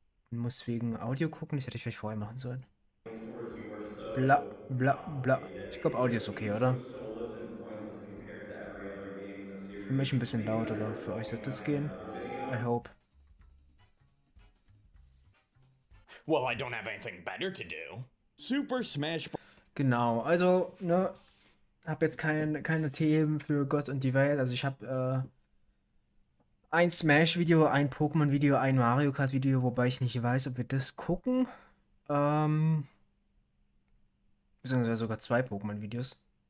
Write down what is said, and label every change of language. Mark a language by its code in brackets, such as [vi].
[de] Muss wegen Audio gucken, das hätte ich vielleicht vorher machen sollen. Bla. Ich glaube, Audio ist okay, oder? Für mich ein bisschen laut, aber für euch sollte es gehen. [en] I hope. Well, I don't have anything better to do. Super Smash Bros. [de] Genau, also, ne, hab jetzt keine Themen für Gott und die Welt. Also ich habe ein Smash-Video, ein Pokémon-Video, ein Mario Kart-Video, wobei ich nicht weiß, ob wir das gucken. Ähm, beziehungsweise sogar zwei Pokémon-Videos.